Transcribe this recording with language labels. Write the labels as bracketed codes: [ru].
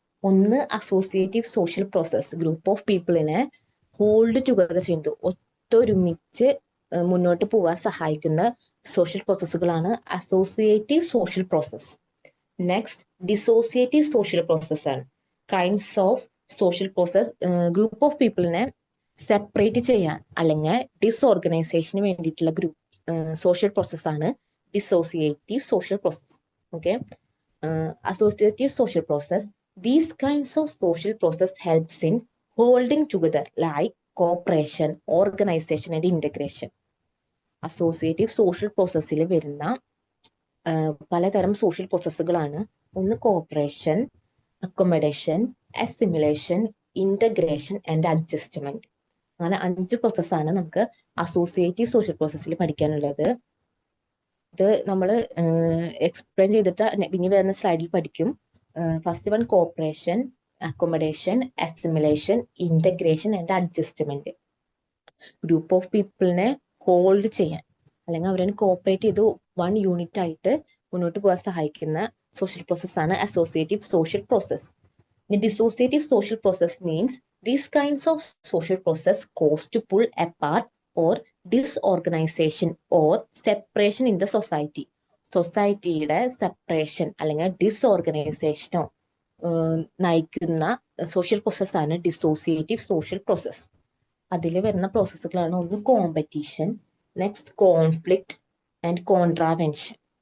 [ml] ഒന്ന് associative social process, group of പീപ്പിളിനെ hold together ചെയ്യുന്നത്, ഒത്തൊരുമിച്ച് മുന്നോട്ട് പോകാൻ സഹായിക്കുന്ന social പ്രോസസ്സുകളാണ് associative social process. Next dissociative social process ആണ്. Kinds of social process group of പീപ്പിളിനെ separate ചെയ്യാൻ അല്ലെങ്കിൽ ഡിസോർഗനൈസേഷന് വേണ്ടിയിട്ടുള്ള സോഷ്യൽ പ്രോസസ് ആണ് dissociative social process. Okay. [en] associative social process. These kinds of social process helps in holding together like cooperation, organization and integration. [ml] Associative social പ്രോസസ്സിൽ വരുന്ന പലതരം social പ്രോസസ്സുകളാണ്. [en] ഒന്ന് cooperation, accommodation, assimilation, integration and adjustment. [ml] അങ്ങനെ 5 പ്രോസസ്സാണ് നമുക്ക് associative social പ്രോസസ്സിൽ പഠിക്കാനുള്ളത്. ഇത് നമ്മൾ എക്സ്പ്ലെയിൻ ചെയ്തിട്ട് ഇനി വരുന്ന സ്ലൈഡിൽ പഠിക്കും. [en] First one cooperation, accommodation, assimilation, integration and adjustment. [ml] Group of പീപ്പിളിനെ hold ചെയ്യാൻ അല്ലെങ്കിൽ അവരെ കോപ്പറേറ്റ് ചെയ്ത് വൺ യൂണിറ്റ് ആയിട്ട് മുന്നോട്ട് പോകാൻ സഹായിക്കുന്ന സോഷ്യൽ പ്രോസസ്സാണ് associative social process. [en] Dissociative social process means these kinds of social process cause to pull apart or disorganization or separation in the society. [ml] സൊസൈറ്റിയുടെ സെപ്പറേഷൻ അല്ലെങ്കിൽ ഡിസ്ഓർഗനൈസേഷനോ നയിക്കുന്ന സോഷ്യൽ പ്രോസസ്സാണ് ഡിസോസിയേറ്റീവ് സോഷ്യൽ പ്രോസസ്. അതിൽ വരുന്ന പ്രോസസ്സുകളാണ് ഒന്ന് competition, next conflict and contravention.